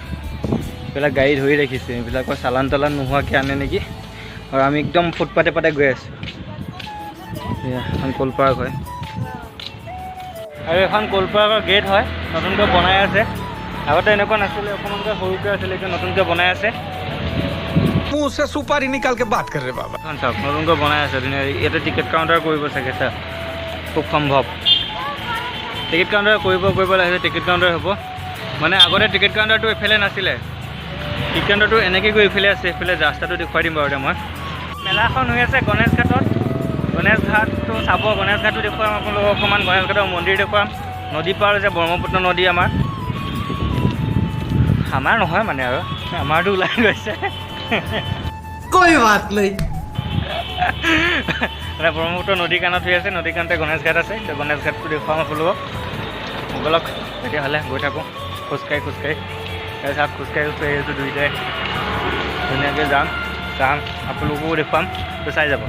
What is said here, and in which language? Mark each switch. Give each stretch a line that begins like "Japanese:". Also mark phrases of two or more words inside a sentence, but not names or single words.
Assamese: এইবিলাক গাড়ী ধৰি ৰাখিছে, এইবিলাকৰ চালান নোহোৱাকৈ আনে নেকি। আৰু আমি একদম ফুটপাতে গৈ আছোঁ। এখন ক'ল পাৰ্ক হয় আৰু এখন ক'ল পাৰ্কৰ গেট হয়, নতুনকৈ বনাই আছে। আগতে এনেকুৱা নাছিলে, অকণমানকৈ সৰুকৈ আছিলে, এতিয়া নতুনকৈ বনাই আছে।
Hindi: मुंह से सुपारी निकाल के बात कर रहे बाबा।
Assamese: চাওক নতুনকৈ বনাই আছে ধুনীয়া। ইয়াতে
English: ticket counter
Assamese: কৰিব চাগে, চাওক খুব সম্ভৱ
English: ticket counter
Assamese: কৰিব লাগিছে।
English: ticket counter
Assamese: হ'ব মানে আগতে
English: ticket counterটো
Assamese: এইফালে নাছিলে,
English: ticket counterটো
Assamese: এনেকৈ গৈ এইফালে আছে। এইফালে ৰাস্তাটো দেখুৱাই দিম বাৰু এতিয়া মই। মেলাখন হৈ আছে গণেশ ঘাটত। গণেশ ঘাটটো চাব, গণেশ ঘাটটো দেখুৱাম আপোনালোকক অকণমান। গণেশ ঘাটৰ মন্দিৰ দেখুৱাম। নদী পাৰ যে ব্ৰহ্মপুত্ৰ নদী আমাৰ নহয় মানে আৰু আমাৰতো ওলাই গৈছে।
Hindi: कोई बात नहीं।
Assamese: মানে ব্ৰহ্মপুত্ৰ নদী কাণত হৈ আছে, নদী কাণতে গণেশ ঘাট আছে। তো গণেশ ঘাটটো দেখুৱাম আপোনালোকক। ব'লক তেতিয়াহ'লে গৈ থাকোঁ খোজকাঢ়ি চাওক খোজকাঢ়ি আহিছোঁ দুইটাই। ধুনীয়াকৈ যাম আপোনালোককো দেখুৱাম, তো চাই যাব।